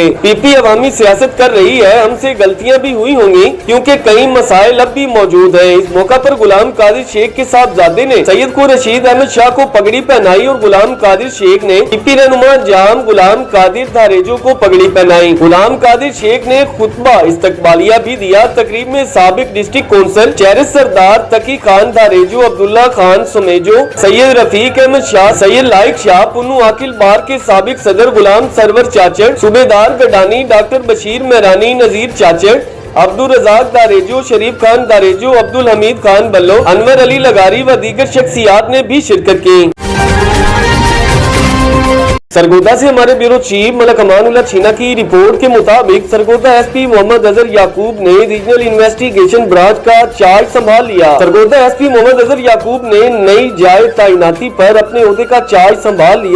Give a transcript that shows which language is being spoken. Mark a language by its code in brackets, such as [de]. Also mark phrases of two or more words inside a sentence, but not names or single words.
[ur] پی پی عوامی سیاست کر رہی ہے، ہم سے غلطیاں بھی ہوئی ہوں گی کیونکہ کئی مسائل اب بھی موجود ہے. اس موقع پر غلام قادر شیخ کے صاحبزادے نے سید کو رشید احمد شاہ کو پگڑی پہنائی اور غلام قادر شیخ نے پی پی رہنما جام غلام قادر دھاریجو کو پگڑی پہنائی. غلام قادر شیخ نے خطبہ استقبالیہ بھی دیا. تقریب میں سابق [en] district council chairs [ur] سردار تقی خان دھاریجو، عبداللہ خان سومیجو، سید رفیق احمد شاہ، سید لائق شاہ، پنو عاقل بار کے سابق صدر غلام سرور چاچڑ، صوبیدار گڈانی، ڈاکٹر بشیر مہرانی، نذیر چاچڑ، عبدالرزاق داریجو، شریف خان داریجو، عبدالحمید خان بلو، انور علی لغاری و دیگر شخصیات نے بھی شرکت کی. سرگودھا سے ہمارے [en] bureau chief [ur] ملک امان اللہ چھینہ کی رپورٹ کے مطابق سرگودھا ایس پی محمد اظہر یعقوب نے ریجنل انویسٹیگیشن برانچ کا چارج سنبھال لیا. سرگودھا ایس پی محمد اظہر یعقوب نے نئی جائے تعیناتی پر اپنے عہدے کا چارج سنبھال لیا.